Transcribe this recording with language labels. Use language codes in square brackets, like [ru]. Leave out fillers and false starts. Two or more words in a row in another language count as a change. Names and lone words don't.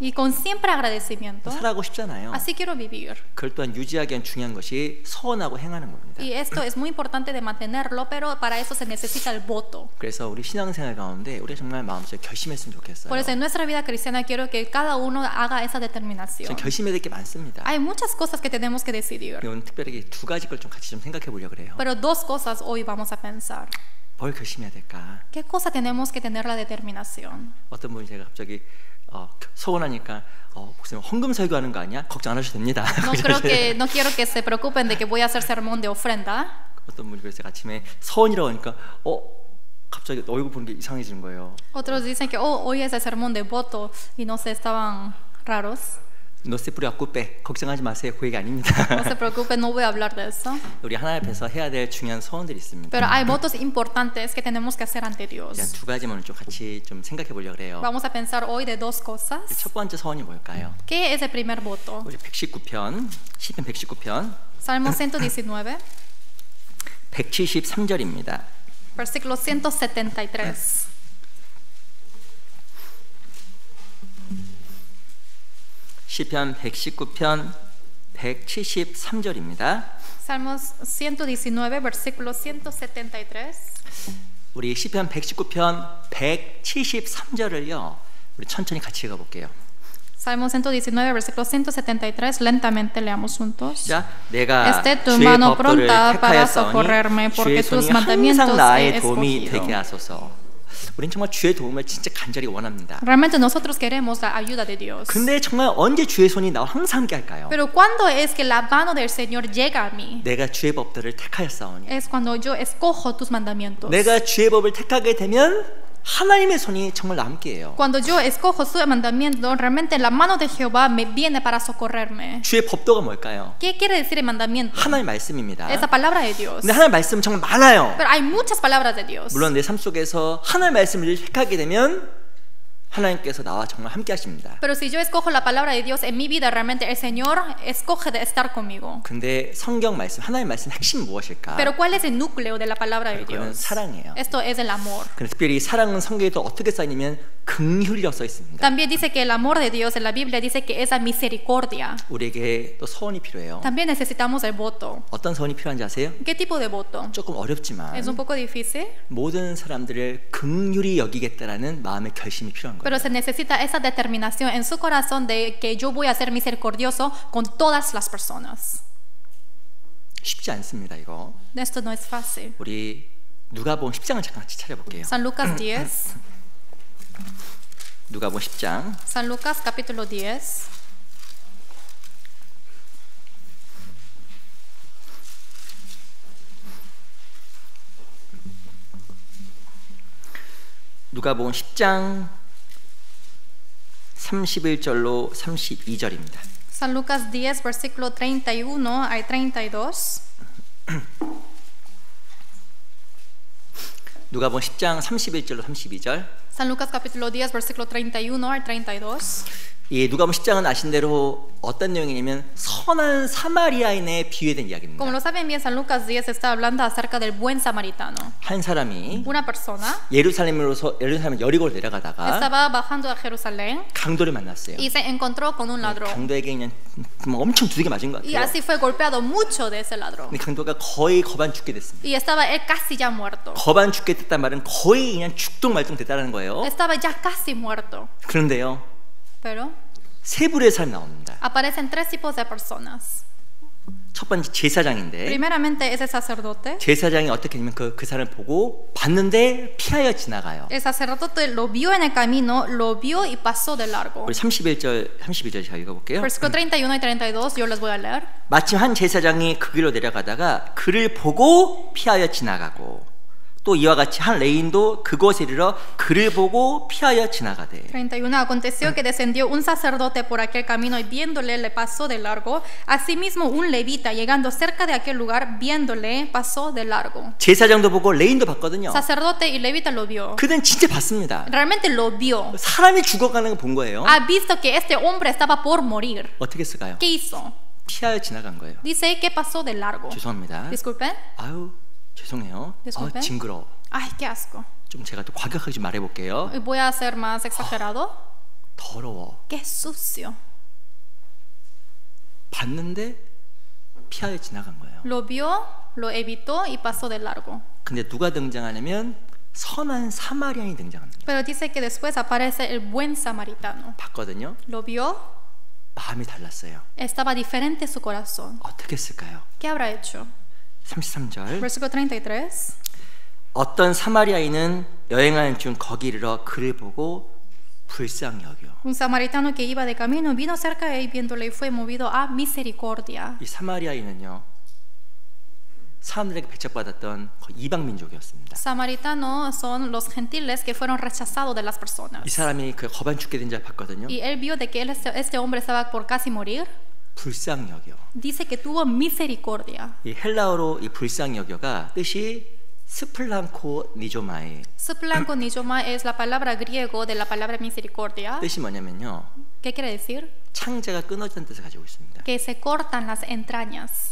[es] y con siempre agradecimiento. [ko] 살아가고 싶잖아요. [es] Así quiero vivir. [ko] 그걸 또한 유지하기 위한 중요한 것이 서원하고 행하는 겁니다. [es] Y esto es muy importante de mantenerlo, pero para eso se necesita el voto. [ko] 그래서 우리 신앙생활 가운데 우리가 정말 마음속에 결심했으면 좋겠어요. [es] Por eso en nuestra vida cristiana quiero que cada uno haga esa determinación. [ko] 전 결심해야 될 게 많습니다. [es] Hay muchas cosas que tenemos que decidir, [ko] 오늘 특별히 두 가지 걸 좀 같이 좀 생각해 보려고 그래요. [es] pero dos cosas hoy vamos a pensar. [ko] 뭘 결심해야 될까? [es] ¿Qué cosa tenemos que tener la determinación? [ko] 어떤 분이 제가 갑자기 서운하니까 목사님 헌금 설교하는 거 아니야? 걱정 안 하셔도 됩니다. [es] No quiero que se preocupen de que voy a hacer sermón de ofrenda. [ko] 어떤 분이 그래서 아침에 서원이라고 하니까 갑자기 얼굴 보는 게 이상해지는 거예요. [es] Otros dicen que hoy es el sermón de voto y no sé, estaban raros. No se preocupe. [ko] 걱정하지 마세요. 그 얘기 아닙니다. [es] No se preocupen, no voy a hablar de eso. [ko] 우리 하나님 앞에서 해야 될 중요한 서원들이 있습니다. [es] Pero hay votos importantes que tenemos que hacer ante Dios. [ko] 두 가지만 좀 같이 좀 생각해 보려고 그래요. [es] Vamos a pensar hoy de dos cosas. [ko] 첫 번째 서원이 뭘까요? [es] ¿Qué es el primer voto? [ko] 우리 119편, 시편 119편 [es] Salmo 119, [ko] 173절입니다. [es] versículo 173. [ko] 시편 119편 173절입니다. [es] Salmos 119, versículo 173. [ko] 우리 시편 119편 173절을요. 우리 천천히 같이 읽어 볼게요. [es] Salmo 119, versículo 173. Lentamente leamos juntos. [ko] 자, 내가 [es] Esté tu [ko] 주의 [es] mano [ko] 법도를 [es] pronta para socorrerme, [ko] 택하였사오니 [es] porque [ko] 주의 [es] tus [ko] 손이 [es] mandamientos [ko] 항상 [es] he [ko] 나의 도움이 [es] escogido. [ko] 되게 하소서. 우린 정말 주의 도움을 진짜 간절히 원합니다. [es] Realmente nosotros queremos la ayuda de Dios. [ko] 근데 정말 언제 주의 손이 나와 항상 함께 할까요? [es] Pero ¿cuándo es que la mano del Señor llega a mí? [ko] 내가 주의 법도를 택하였사오니 [es] Es cuando yo escojo tus mandamientos. [ko] 내가 주의 법을 택하게 되면 하나님의 손이 정말 함께해요. [es] Cuando yo escojo su mandamiento, realmente la mano de Jehová me viene para socorrerme. [ko] 주의 법도가 뭘까요? [es] ¿Qué quiere decir el mandamiento? [ko] 하나님 말씀입니다. [es] Es la palabra de Dios. [ko] 근데 하나님 말씀 정말 많아요. [es] Pero hay muchas palabras de Dios. [ko] 물론 내 삶 속에서 하나님 말씀을 택하게 되면 하나님께서 나와 정말 함께 하십니다. [es] Pero si yo escojo la palabra de Dios en mi vida, realmente el Señor escoge de estar conmigo. [ko] 근데 성경 말씀, 하나님 말씀 핵심 무엇일까? [es] Pero ¿cuál es el núcleo de la palabra de [ko] 그거는 [es] Dios? [ko] 사랑이에요. [es] Esto es el amor. [ko] 근데 특별히 사랑은 성경에도 어떻게 써있냐면 긍휼이라고 써 있습니다. [es] También dice que el amor de Dios en la Biblia dice que es la misericordia. [ko] 우리에게 또 서원이 필요해요. [es] También necesitamos el voto. [ko] 어떤 서원이 필요한지 아세요? [es] ¿Qué tipo de voto? [ko] 조금 어렵지만 [es] Es un poco difícil, [ko] 모든 사람들을 긍휼히 여기겠다라는 마음의 결심이 필요한 거예요. [es] pero se necesita esa determinación en su corazón de que yo voy a ser misericordioso con todas las personas. [ko] 쉽지 않습니다. 이거. [es] Esto no es fácil. [ko] 우리 누가복음 10장을 잠깐 같이 찾아볼게요. [es] San Lucas 10. [ko] 누가복음 10장 [es] San Lucas capítulo 10. [ko] 누가복음 10장 31절로 32절입니다. [es] San Lucas 10, versículo 31 al 32. [ko] 누가복음 10장 31절로 32절. [es] San Lucas capítulo 10, versículo 31 al 32. [ko] 이 누가복음 10장은 아신 대로 어떤 내용이냐면 선한 사마리아인에 비유된 이야기입니다. [es] Como lo saben bien, San Lucas 10 está hablando acerca del buen samaritano. [ko] 한 사람이 [es] Una persona [ko] 예루살em 여리고로 내려가다가 [es] estaba bajando a Jerusalén [ko] 강도를 만났어요. [es] y se encontró con un ladrón. [ko] 강도에게 그냥 엄청 두들겨 맞은 것 [es] Y [ko] 같아요. [es] así fue golpeado mucho de ese ladrón. [ko] 근데 강도가 거의 거반 죽게 됐습니다. [es] Y estaba él casi ya muerto. [ko] 거반 죽게 됐단 말은 거의 그냥 죽동말동 됐다는 거예요. [es] Estaba ya casi muerto. [ko] 그런데요, [es] Pero [ko] 세 부류의 사람이 나옵니다. [es] aparecen tres tipos de personas. [ko] 첫 번째 제사장인데 [es] Primeramente ese sacerdote. [ko] 제사장이 어떻게 하냐면 그 사람을 보고 봤는데 피하여 지나가요. [es] El sacerdote lo vio en el camino, lo vio y pasó de largo. [ko] 우리 32절 제가 읽어볼게요. [es] Versículo 31 y 32 yo les voy a leer. [ko] 마침 한 제사장이 그 길로 내려가다가 그를 보고 피하여 지나가고 또 이와 같이 한 레인도 그곳에 이르러 그를 보고 피하여 지나가되 [es] 31. Aconteció que descendió un sacerdote por aquel camino y viéndole le pasó de largo. Asimismo un levita llegando cerca de aquel lugar viéndole pasó de largo. [ko] 제사장도 보고 레인도 봤거든요. [es] Sacerdote y levita lo vio. [ko] 그는 진짜 봤습니다. [es] Realmente lo vio. [ko] 사람이 죽어가는 거 본 거예요. [es] Ha visto que este hombre estaba por morir. [ko] 어떻게 했을까요? [es] ¿Qué hizo? [ko] 피하여 지나간 거예요. [es] Dice que pasó de largo. [ko] 죄송합니다. [es] Disculpen. [ko] 아유 죄송해요. [es] Disculpe. [ko] 징그러. [es] Ay, qué asco. [ko] 좀 제가 또 과격하게 좀 말해볼게요. [es] Voy a ser más exagerado. [ko] 더러워. [es] Qué sucio. [ko] 봤는데 피하여 지나간 거예요. [es] Lo vio, lo evitó y pasó de largo. [ko] 근데 누가 등장하냐면 선한 사마리아인이 등장합니다. [es] Pero dice que después aparece el buen samaritano. [ko] 봤거든요. [es] Lo vio, [ko] 마음이 달랐어요. [es] estaba diferente su corazón. [ko] 어떻게 했을까요? [es] ¿Qué habrá hecho? [ko] 33절. [es] Versículo 33. [ko] 어떤 사마리아인은 여행하는 중 거기 이르러 그를 보고 불쌍히 여겨. [es] Un samaritano que iba de camino vino cerca de él viéndole y fue movido a misericordia. [ko] 이 사마리아인은요 사람들에게 배척받았던 이방 민족이었습니다. [es] Samaritanos son los gentiles que fueron rechazados de las personas. [ko] 이 사람이 그 거반 죽게 된 줄 봤거든요. [es] Y él vio de que este hombre estaba por casi morir. [ko] 불쌍히 여겨. [es] Dice que tuvo misericordia. [ko] 이 헬라어로 이 불쌍히 여겨가 뜻이 스플랑코 니조마에. [es] Splanco nijoma es la palabra griego de la palabra misericordia. [ko] 뜻이 뭐냐면요 [es] ¿Qué quiere decir? [ko] 창자가 끊어지는 뜻을 가지고 있습니다. [es] Que se cortan las entrañas.